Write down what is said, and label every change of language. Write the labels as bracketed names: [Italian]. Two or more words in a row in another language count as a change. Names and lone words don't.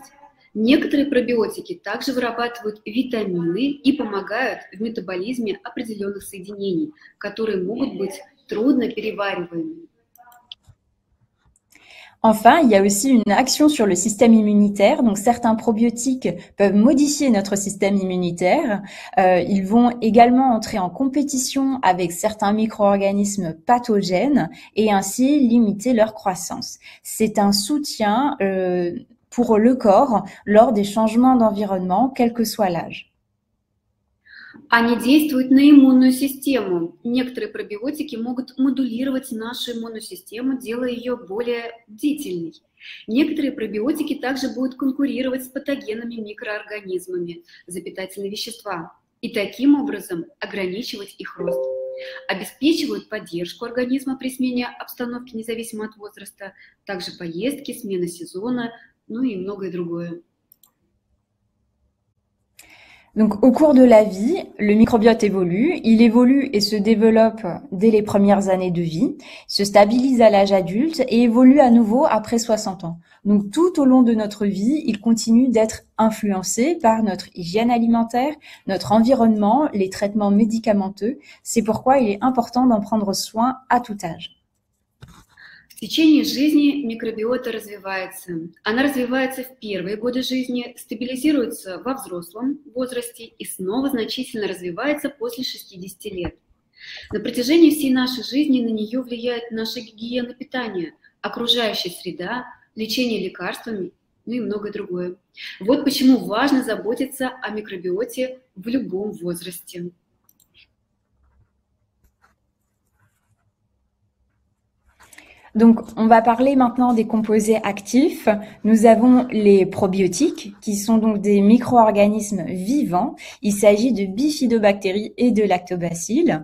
[Russian] Некоторые пробиотики также вырабатывают витамины и помогают в метаболизме определенных соединений, которые могут быть трудно перевариваемыми. [French] Enfin, il y a aussi une action sur le système immunitaire. Donc, certains probiotiques peuvent modifier notre système immunitaire. Ils vont également entrer en compétition avec certains micro-organismes pathogènes et ainsi limiter leur croissance. C'est un soutien pour le corps lors des changements d'environnement, quel que soit l'âge. [Russian] Они действуют на иммунную систему. Некоторые пробиотики могут модулировать нашу иммунную систему, делая ее более бдительной. Некоторые пробиотики также будут конкурировать с патогенными микроорганизмами за питательные вещества и таким образом ограничивать их рост. Обеспечивают поддержку организма при смене обстановки, независимо от возраста, также поездки, смена сезона, ну и многое другое. [French] Donc, au cours de la vie, le microbiote évolue. Il évolue et se développe dès les premières années de vie, se stabilise à l'âge adulte et évolue à nouveau après 60 ans. Donc, tout au long de notre vie, il continue d'être influencé par notre hygiène alimentaire, notre environnement, les traitements médicamenteux. C'est pourquoi il est important d'en prendre soin à tout âge. [Russian] В течение жизни микробиота развивается. Она развивается в первые годы жизни, стабилизируется во взрослом возрасте и снова значительно развивается после 60 лет. На протяжении всей нашей жизни на нее влияет наша гигиена питания, окружающая среда, лечение лекарствами, ну и многое другое. Вот почему важно заботиться о микробиоте в любом возрасте. [French] Donc, on va parler maintenant des composés actifs. Nous avons les probiotiques, qui sont donc des micro-organismes vivants. Il s'agit de bifidobactéries et de lactobacilles.